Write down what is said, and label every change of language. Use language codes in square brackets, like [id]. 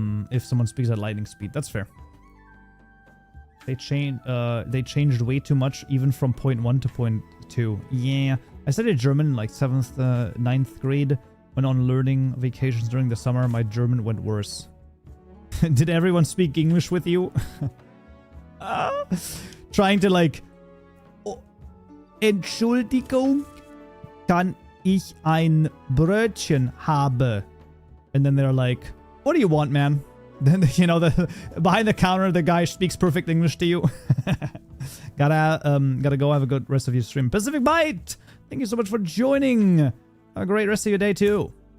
[en] If someone speaks at lightning speed. That's fair. They changed way too much, even from point 1 to point 2. Yeah. I studied German in like 7th, 9th grade. When on learning vacations during the summer, my German went worse. Did everyone speak English with you? Trying to like... [de] Oh, Entschuldigung, kann ich ein Brötchen habe? [en] And then they're like, what do you want, man? Then, you know, behind the counter, the guy speaks perfect English to you. Gotta go. Have a good rest of your stream. Pacific Bite! Thank you so much for joining. Have a great rest of your day, too.